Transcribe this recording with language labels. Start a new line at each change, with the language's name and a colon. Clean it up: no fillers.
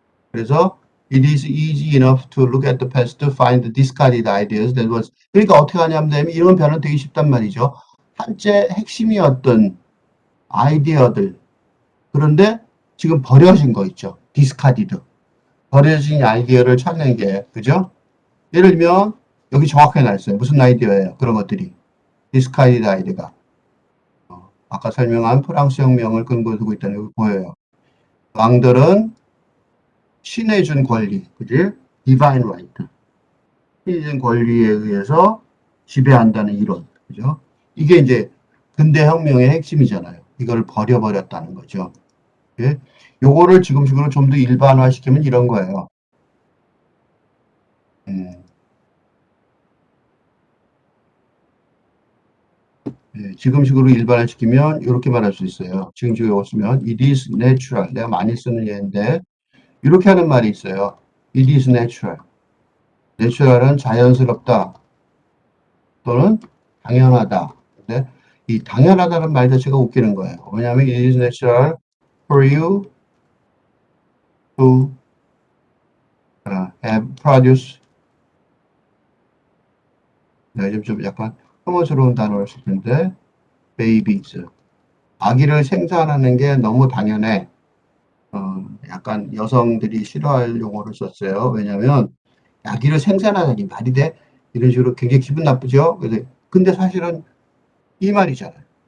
Korean: 그래서
English: it is easy enough to look at the past to find the discarded ideas that was.
Korean: 그러니까 어떻게 하냐면 이런 변화는 되게 쉽단 말이죠. 한때 핵심이었던 아이디어들 그런데 지금 버려진 거 있죠.
English: discarded.
Korean: 버려진 아이디어를 찾는 게 그죠? 예를 들면 여기 정확하게 나있어요. 무슨 아이디어예요? 그런 것들이. discarded 아이디어가. 아까 설명한 프랑스 혁명을 근거로 두고 있다는 게 보여요. 왕들은 신의 준 권리, 그지?
English: divine right.
Korean: 신의 준 권리에 의해서 지배한다는 이론, 그죠? 이게 이제 근대 혁명의 핵심이잖아요. 이걸 버려버렸다는 거죠. 예? 요거를 지금식으로 좀 더 일반화시키면 이런 거예요. 예, 지금식으로 일반화시키면 이렇게 말할 수 있어요. 지금식으로 쓰면
English: it is natural.
Korean: 내가 많이 쓰는 예인데 이렇게 하는 말이 있어요.
English: It is natural.
Korean: natural은 자연스럽다 또는 당연하다. 근데 이 당연하다는 말 자체가 웃기는 거예요. 왜냐하면
English: it is natural for you to have produce.
Korean: 네, 좀 약간 혐오스러운 단어를 쓸 텐데 babies. 아기를 생산하는 게 너무 당연해. 약간 여성들이 싫어할 용어를 썼어요. 왜냐하면 아기를 생산하다니 말이 돼? 이런 식으로 굉장히 기분 나쁘죠? 근데 사실은 이 말이잖아요.